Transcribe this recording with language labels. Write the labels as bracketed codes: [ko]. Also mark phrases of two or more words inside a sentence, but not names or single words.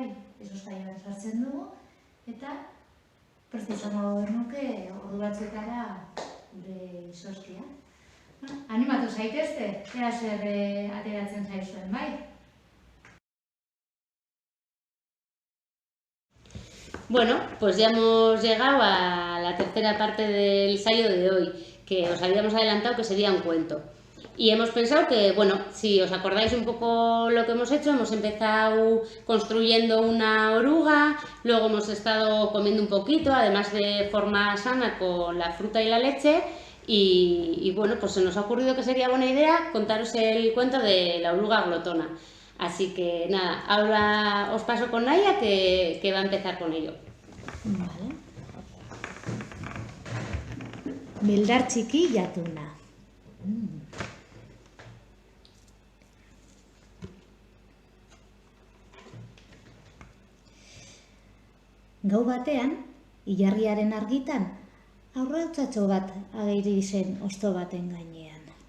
[eu] Izozkaioan sartzen dugu, eta prest izango genuke ordu batzuetara gure izozkia. Animatu zaitezte, ea zer ateratzen zaizuen, bai? [es] Bueno, pues ya hemos llegado a la tercera parte del ensayo de hoy, que os habíamos adelantado que sería un cuento. Y hemos pensado que, bueno, si os acordáis un poco lo que hemos hecho, hemos empezado construyendo una oruga, luego hemos estado comiendo un poquito, además de forma sana con la fruta y la leche, y bueno, pues se nos ha ocurrido que sería buena idea contaros el cuento de la oruga glotona. Así que nada, ahora os paso con Naya que va a empezar con ello. Vale. [eu] Beldar txiki jatuna. Gau batean, ilargiaren argitan, aurrautzatxo bat ageri zen hosto baten gainean.